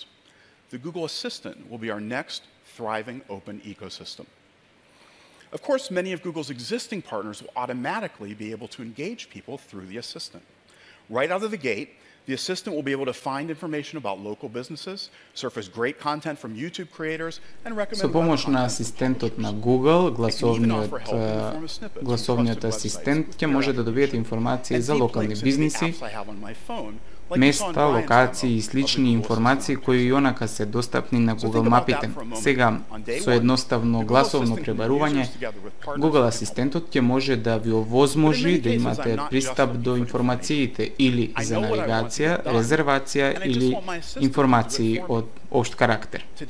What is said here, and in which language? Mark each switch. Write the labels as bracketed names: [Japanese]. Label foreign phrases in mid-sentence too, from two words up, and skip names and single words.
[English] The Google Assistant will be our next thriving open ecosystem. Of course, many of Google's existing partners will automatically be able to engage people through the Assistant. Right out of the gate, The assistant will be able to find information about local businesses, surface great content from YouTube creators, and recommend [Macedonian] Со помош на асистентот на Google, гласовниот асистент ќе може да добиете информации за локални бизниси, места, локации и слични информации кои и онака се достапни на Google мапите. Сега, со едноставно гласовно пребарување, Google асистентот ќе може да ви овозможи да имате пристап до информациите или за навигација, резервација или информации од општ карактер.